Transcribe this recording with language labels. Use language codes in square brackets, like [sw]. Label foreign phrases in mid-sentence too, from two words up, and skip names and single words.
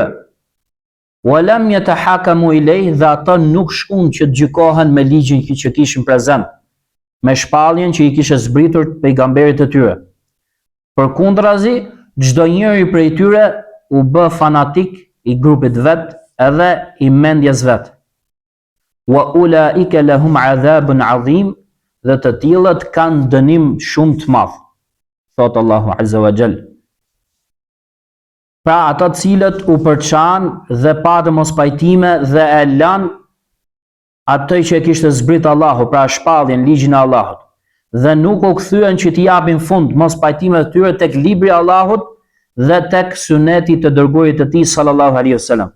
[ar] ولم يتحاكموا إليه, [sq] dhe ata nuk shkuan që të gjykohen me ligjin që kishin prezant, me shpalljen që i kishte zbritur pejgamberit e tyre. Përkundrazi, çdo njeri prej tyre u bë fanatik i grupit vet edhe i mendjes vet. [ar] وأولئك لهم عذاب عظيم, [sq] dhe të tillët kanë dënim shumë të madh, thot Allahu [ar] عز وجل. [sq] Pra ata të cilët u përçan dhe patën mos pajtime dhe e lan atë që e kishte zbrit Allahu, pra shpalljen, ligjin e Allahut, dhe nuk u kthyen që t'i japin fund mos pajtimeve të tyre tek libri i Allahut dhe tek suneti të dërguarit të tij [ar] صلى الله عليه وسلم.